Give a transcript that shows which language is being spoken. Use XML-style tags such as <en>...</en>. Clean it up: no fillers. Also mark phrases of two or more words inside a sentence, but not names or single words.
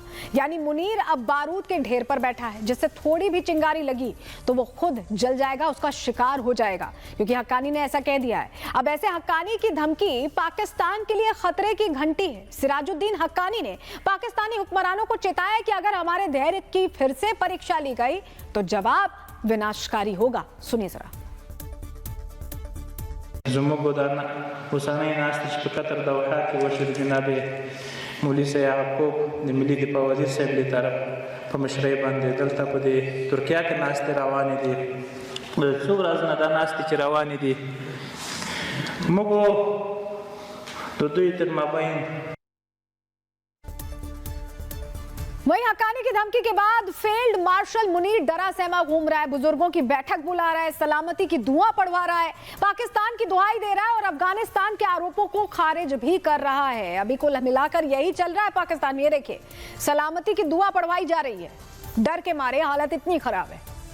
<hi>यानी मुनीर अब बारूद के ढेर पर बैठा है, जिससे थोड़ी भी चिंगारी लगी तो वो खुद जल जाएगा, उसका शिकार हो जाएगा, क्योंकि हक्कानी ने ऐसा कह दिया है। अब ऐसे हक्कानी की धमकी पाकिस्तान के लिए खतरे की घंटी है। सिराजुद्दीन हक्कानी ने पाकिस्तानी हुक्मरानों को चेताया है कि अगर हमारे धैर्य की फिर से परीक्षा ली गई तो जवाब विनाशकारी होगा। सुनिए जरा।</hi> <ps>مولوي سي یعقوب د ملي دفاع وزیر صاحب له طرف په مشرۍ باندې دلته په دې ترکیه کې ناستې روانې دي. څو ورځې نه دا ناستې چې روانې دي موږ د دوی تر مابین</ps> <hi>वहीं हक्कानी की धमकी के बाद फील्ड मार्शल मुनीर डरा सहमा घूम रहा है, बुजुर्गों की बैठक बुला रहा है, सलामती की दुआ पढ़वा रहा है, पाकिस्तान की दुहाई दे रहा है और अफगानिस्तान के आरोपों को खारिज भी कर रहा है। अभी कुल मिलाकर यही चल रहा है पाकिस्तान में। ये देखिए, सलामती की दुआ पढ़वाई जा रही है, डर के मारे हालत इतनी खराब है।</hi>